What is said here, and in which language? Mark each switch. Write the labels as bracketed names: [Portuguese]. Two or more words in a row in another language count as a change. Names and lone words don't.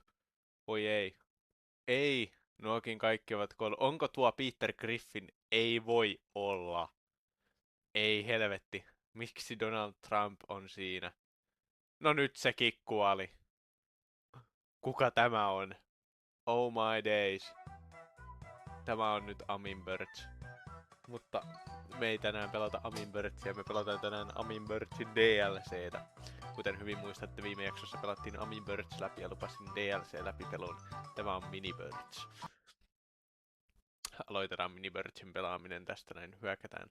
[Finnish] Oi ei. Ei, nuokin kaikki ovat kuollut. Onko tuo Peter Griffin? Ei voi olla. Ei helvetti. Miksi Donald Trump on siinä? No nyt sekin kuoli. Kuka tämä on? [English] Oh my days. [Finnish] Tämä on nyt Amin Birch. Mutta me ei tänään pelata Amin Birchia, me pelataan tänään Amin Birchin DLCtä. Kuten hyvin muistatte, viime jaksossa pelattiin Amin Birch läpi ja lupasin DLC läpipelun. Tämä on Mini Birch. Aloitetaan Mini Birchin pelaaminen tästä näin, hyökätään.